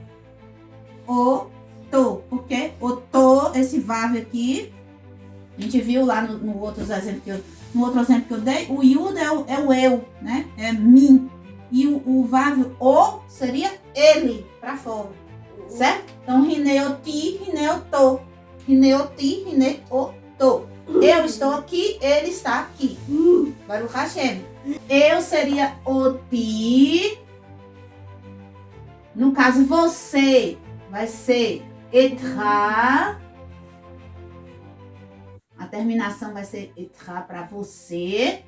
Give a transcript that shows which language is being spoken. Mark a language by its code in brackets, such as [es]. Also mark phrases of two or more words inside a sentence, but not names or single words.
[pt] Oto, porque oto, esse vav aqui, a gente viu lá no outro exemplo que eu dei, o yud é o eu, né? É mim. E o vav o seria ele, para fora, certo? Então, [he] הנה אותי, הנה אותו. הנה אותי, הנה אותו. [pt] Eu estou aqui, ele está aqui. [he] ברוך השם. [pt] Eu seria oti. No caso, você vai ser etra. A terminação vai ser etra para você.